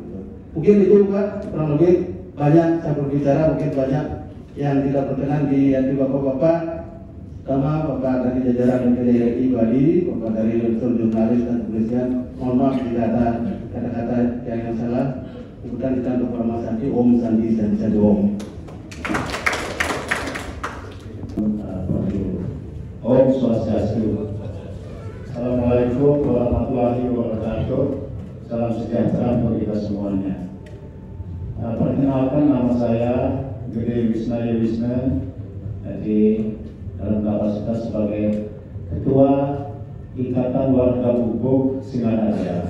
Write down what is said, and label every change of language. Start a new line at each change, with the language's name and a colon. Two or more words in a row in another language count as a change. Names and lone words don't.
Indonesian: Mungkin itu Pak, kurang lebih banyak saya berbicara, mungkin banyak yang tidak berkenan di hati bapak-bapak. Pertama, Bapak dari jajaran DPD RI Bali, Bapak dari unsur jurnalis dan kepolisian, mohon maaf jika ada kata-kata yang salah. Kemudian kita untuk Pak Mas Sandi, Om Sandi Sandi Om.
Balinese: Om Swastiastu.
Arabic: السلام عليكم ورحمة الله وبركاته.
Indonesian: Salam sejahtera untuk kita semuanya. Perkenalkan, nama saya Gede Wisna Yewisna. Jadi dalam kapasitas sebagai Ketua Ikatan Warga Bubuk Singaraja.